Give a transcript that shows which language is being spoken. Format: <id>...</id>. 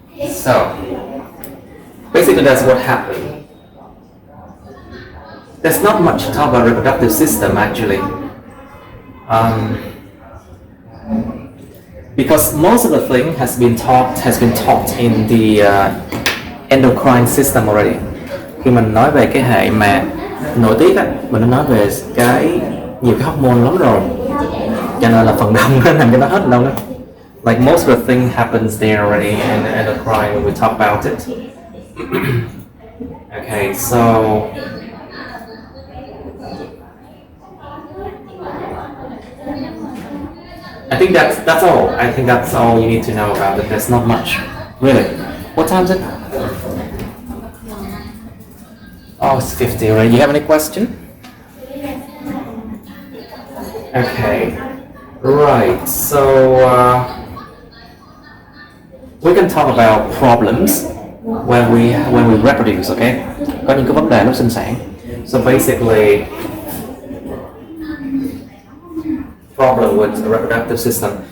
<en>So, basically that's what happened. There's not much to talk about reproductive system actually. Because most of the thing has been taught in the endocrine system already.</en> <vi>Khi mình nói về cái hệ mà nội tiết á, mình đã nói về nhiều cái hormone lắm rồi, cho nên là phần đông nó nằm cho nó hết đâu á.</vi> <en>Like most of the thing happens there already in endocrine when we talk about it. Okay, so I think that's all. I think that's all you need to know about it. There's not much, really. What time is it? Oh, it's 50 already. You have any question? Okay, right. So we can talk about problems when we reproduce.</en> <vi>Okay, có những cái vấn đề lúc sinh sản.</vi> <en>So basically, problem with the reproductive system.</en>